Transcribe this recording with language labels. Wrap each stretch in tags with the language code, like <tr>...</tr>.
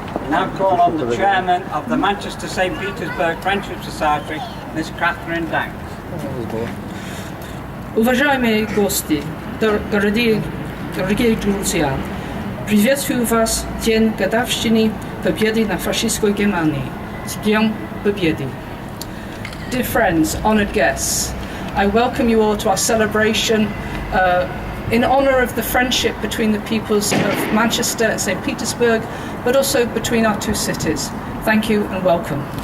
<en>Now call on the chairman of the Manchester St. Petersburg Friendship Society, Miss Catherine Danks.</en> <ru>Уважаемые гости, дорогие друзья, приветствую вас в день годовщины победы над фашистской Германией. С Днем Победы!</ru> <en>Dear friends, honoured guests, I welcome you all to our celebration in honour of the friendship between the peoples of Manchester and St. Petersburg, but also between our two cities. Thank you and welcome.</en>